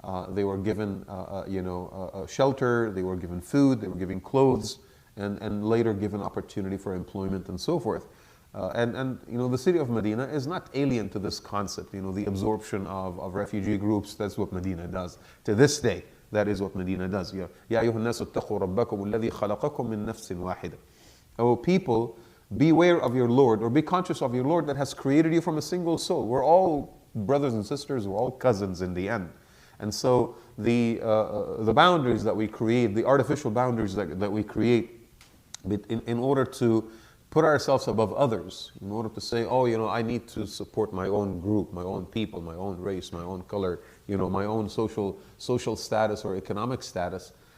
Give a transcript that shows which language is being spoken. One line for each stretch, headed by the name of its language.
English: They were given, shelter. They were given food. They were given clothes, and later given opportunity for employment and so forth. And the city of Medina is not alien to this concept. The absorption of refugee groups. That's what Medina does to this day. That is what Medina does.
Arabic: Ya أيها الناس اتقوا ربكم الذي خلقكم من نفس واحدة.
English: O people, beware of your Lord, or be conscious of your Lord that has created you from a single soul. We're all brothers and sisters. We're all cousins in the end. And so the boundaries that we create, the artificial boundaries that we create in order to put ourselves above others, in order to say, I need to support my own group, my own people, my own race, my own color, my own social status or economic status.